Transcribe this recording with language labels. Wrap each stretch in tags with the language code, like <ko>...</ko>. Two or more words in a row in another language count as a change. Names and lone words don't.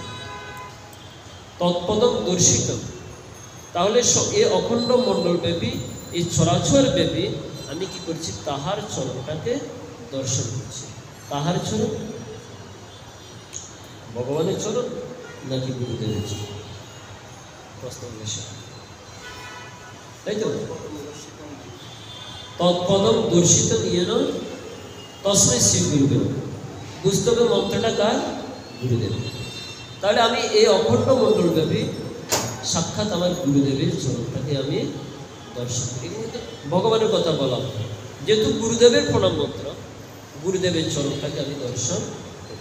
<sa>তৎপদং দর্শিত,</sa> <bn>তাহলে এই অখণ্ড মণ্ডল ব্যাপী, এই চরাচর ব্যাপী আমি কি করছি? তাহার চরণটাকে দর্শন করছি। তাহার চরণ, ভগবানের চরণ নাকি গুরুদেবের চরণ? প্রশ্ন বিষয়, তাই তো?</bn> <sa>তৎপদম দর্শিতং येन তস্मै শ্রী গুরবে নমঃ।</sa> <bn>বুঝতে হবে মন্ত্রটা কার? গুরুদেব। তাহলে আমি এই অখণ্ড মণ্ডল ব্যাপী সাক্ষাৎ আমার গুরুদেবের চরণটাকে আমি দর্শন করি। কিন্তু ভগবানের কথা বলা হয়, যেহেতু গুরুদেবের প্রণাম মন্ত্র, গুরুদেবের চরণটাকে আমি দর্শন করি।</bn>